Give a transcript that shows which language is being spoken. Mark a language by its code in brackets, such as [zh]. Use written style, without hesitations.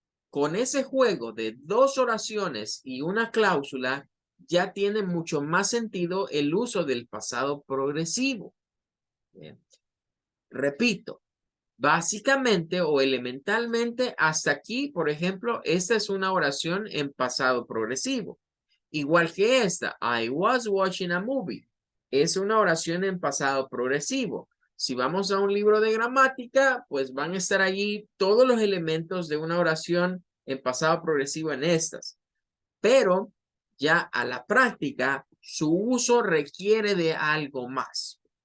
[es] Con ese juego de dos oraciones y una cláusula, ya tiene mucho más sentido el uso del pasado progresivo. Bien. Repito, básicamente o elementalmente hasta aquí, por ejemplo, esta es una oración en pasado progresivo. Igual que esta, [en] I was watching a movie. [es] Es una oración en pasado progresivo. Si vamos a un libro de gramática, pues van a estar allí todos los elementos de una oración en pasado progresivo en estas. Pero ya a la práctica, su uso requiere de algo más.